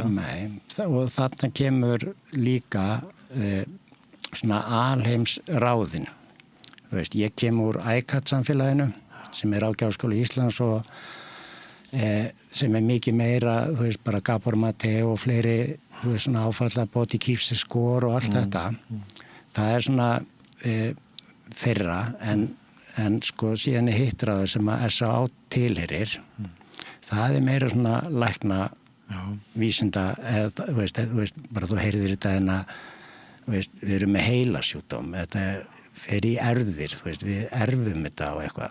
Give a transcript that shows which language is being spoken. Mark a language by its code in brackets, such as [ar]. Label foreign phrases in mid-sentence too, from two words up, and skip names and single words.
[is] Nei, og þarna kemur líka svona alheimsráðin. Þú veist, ég kem úr ICAT-samfélaginu sem er Ráðgjafarskóli Íslands og sem er mikið meira, þú veist, bara Gabor Mate og fleiri, þú veist, svona áfalla [en] body keeps the score [is] og allt þetta. Það er svona þeirra, en síðan er hittráður sem að SAA tilherir. Það er meira svona lækna vísinda, þú veist, bara þú heyrðir þetta en að, þú veist, við erum með heilasjúkdóm, þetta fer í erfðir, þú veist, við erfum þetta og eitthvað.